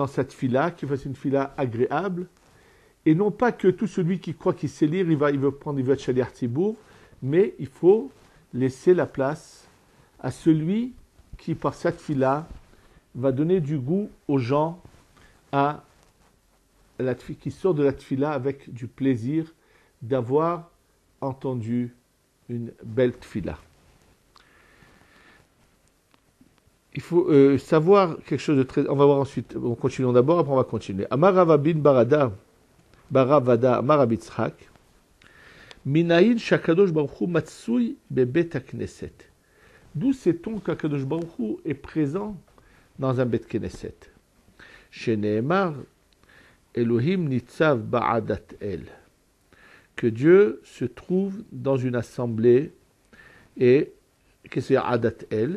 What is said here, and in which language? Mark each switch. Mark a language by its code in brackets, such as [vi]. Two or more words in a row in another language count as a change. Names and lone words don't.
[fr] cette tfila, qu'il fasse une tfila agréable, et non pas que tout celui qui croit qu'il sait lire, il veut être [he] שליח ציבור, [fr] mais il faut laisser la place à celui qui, par cette tfila, va donner du goût aux gens qui sort de la tfila avec du plaisir d'avoir entendu une belle tfila. Il faut savoir quelque chose de très... On va voir ensuite, on continue d'abord, après on va continuer. [he] אמר רבין בר אדא, אמר רבי יצחק, מניין שהקדוש ברוך הוא מצוי בבית הכנסת. [fr] D'où sait-on qu' [he] הקדוש ברוך הוא [fr] est présent dans un [he] בית כנסת? שנאמר, אלהים נצב בעדת אל. [fr] Que Dieu se trouve dans une assemblée, et qu'est-ce que c'est [he] עדת אל?